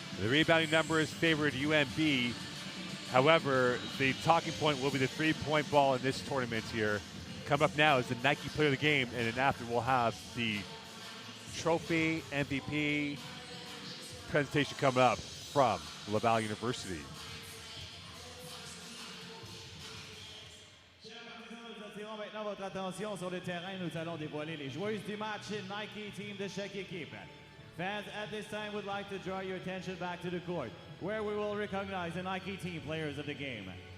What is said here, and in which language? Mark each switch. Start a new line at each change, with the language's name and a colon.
English: The rebounding numbers favored UNB. However, the talking point will be the three-point ball in this tournament here. Come up now is the Nike Player of the Game, and then after we'll have the trophy MVP presentation coming up from Laval University.
French: Attirons maintenant votre attention sur le terrain. Nous allons dévoiler les joueuses du match Nike team de chaque équipe.
English: Fans, at this time would like to draw your attention back to the court, where we will recognize the Nike team players of the game.